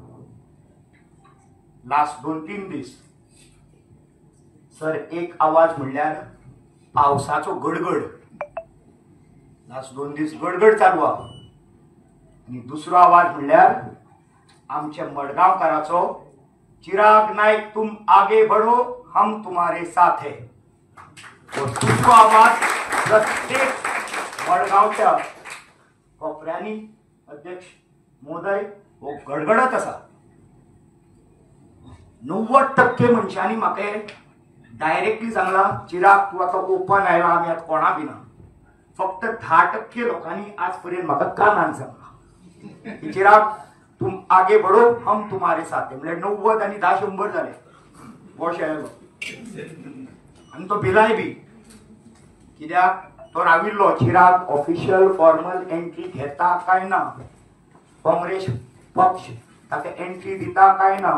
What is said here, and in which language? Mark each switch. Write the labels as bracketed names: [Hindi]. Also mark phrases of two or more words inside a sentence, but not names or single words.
[Konkani] लास्ट 2-3 दीस सर एक आवाज म्हणल्यार पावसाचो गडगड. लास्ट 2 दीस गडगड चालू आहा. आनी दुसरो आवाज म्हणल्यार आमच्या मडगांवकाराचो चिराग नायक [Hindi] तुम आगे बढ़ो हम तुम्हारे साथ है. [Konkani] दुसरो आवाज प्रत्येक मडगांवच्या कोपऱ्यांनी अध्यक्ष मोदय हो गडगडत आसा. 90% मनशांनी म्हाका डायरेक्टली सांगला चिराग तूं आतां ओपन आयला आमी आतां कोणा बिना. फक्त 10% लोकांनी आज पर्यंत म्हाका कानान सांगला चिराग [Hindi] तुम आगे बढ़ो हम तुम्हारे साथ है. [Konkani] म्हणजे 90 आनी 10 100 जाले. हो शेळलो आनी तो भिलाय बी. कित्याक तो राविल्लो चिराग [English] official formal entry [Konkani] घेता काय ना, काँग्रेस पक्ष ताका एंट्री दिता काय ना.